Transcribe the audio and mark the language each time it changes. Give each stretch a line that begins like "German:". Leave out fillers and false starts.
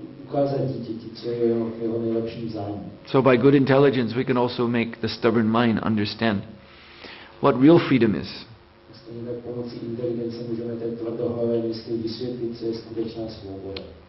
Czech: ukázat dítěti, co je jeho nejlepším zájmem.
English: So by good intelligence we can also make the stubborn mind understand what real freedom is.
Czech: Stejně tak pomocí inteligence můžeme té tvrdohlavé mysli vysvětlit, co je skutečná svoboda.